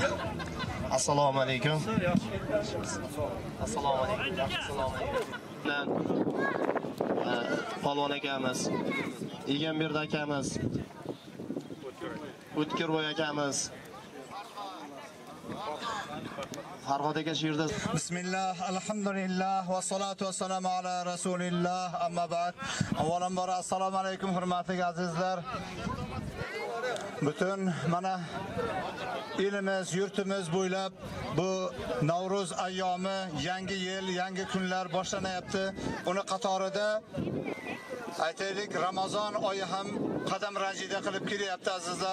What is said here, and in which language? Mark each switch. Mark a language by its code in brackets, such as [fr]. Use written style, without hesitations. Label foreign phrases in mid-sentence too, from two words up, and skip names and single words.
[ar] السلام عليكم. السلام عليكم. [uz] Polvon akamiz, Egamberdi akamiz, O'tkirboy akamiz. Farhod aka shu yerda. [ar] بسم الله، الحمد لله والصلاة والسلام على رسول الله. أما بعد. [uz] Avvalambor [ar] السلام عليكم [uz] hurmatli azizlar. Butun mana elimiz, yurtimiz bo'ylab bu Navro'z ayyomi, yangi yil, yangi kunlar boshlanyapti. Uni qatorida aytaylik Ramazon oyi ham qadam ranjida qilib kelyapti azizlar.